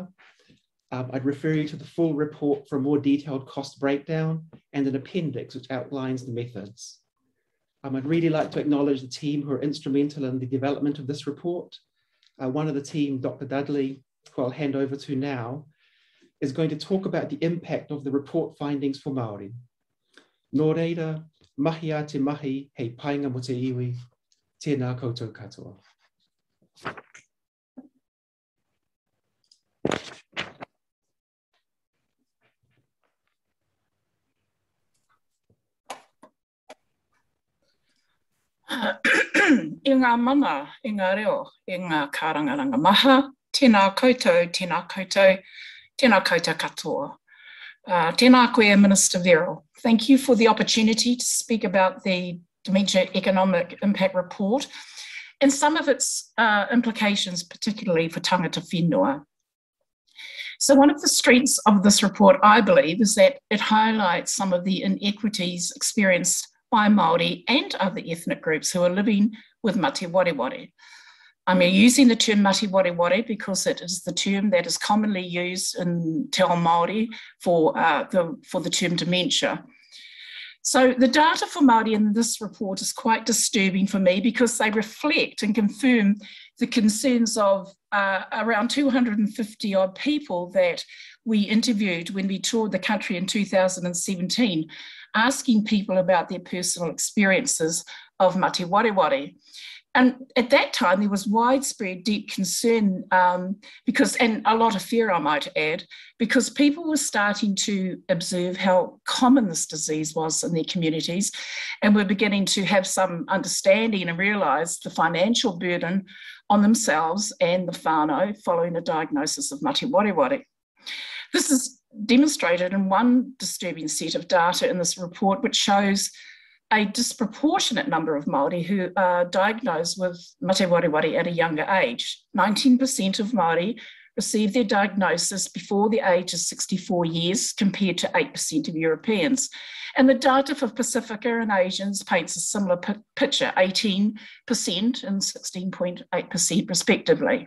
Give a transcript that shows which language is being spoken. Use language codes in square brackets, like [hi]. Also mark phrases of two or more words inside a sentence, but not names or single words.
[en] I'd refer you to the full report for a more detailed cost breakdown and an appendix which outlines the methods. I'd really like to acknowledge the team who are instrumental in the development of this report. One of the team, Dr. Dudley, who I'll hand over to now, is going to talk about the impact of the report findings for Māori. [mi] Nō reira, mahi a te mahi, hei painga mo te iwi, tēnā koutou katoa. I ngā mana, i ngā reo, i ngā kārangaranga maha, tēnā koutou, tēnā koutou, tēnā koutou katoa. Tēnā koe, Minister Verrill. [en] Thank you for the opportunity to speak about the Dementia Economic Impact Report and some of its implications, particularly for [mi] tangata whenua. [en] So one of the strengths of this report, I believe, is that it highlights some of the inequities experienced by Māori and other ethnic groups who are living with [mi] mate wareware. [en] I'm using the term [mi] mate wareware [en] because it is the term that is commonly used in [mi] Te Ao Māori [en] for the term dementia. So the data for Māori in this report is quite disturbing for me because they reflect and confirm the concerns of around 250 odd people that we interviewed when we toured the country in 2017, asking people about their personal experiences of [mi] mate wareware. [en] And at that time, there was widespread deep concern and a lot of fear, I might add, because people were starting to observe how common this disease was in their communities and were beginning to have some understanding and realise the financial burden on themselves and the whānau following a diagnosis of [mi] mate wareware. [en] This is demonstrated in one disturbing set of data in this report, which shows a disproportionate number of Māori who are diagnosed with [mi] mate wareware [en] at a younger age. 19% of Māori receive their diagnosis before the age of 64 years, compared to 8% of Europeans. And the data for Pacifica and Asians paints a similar picture, 18% and 16.8% respectively.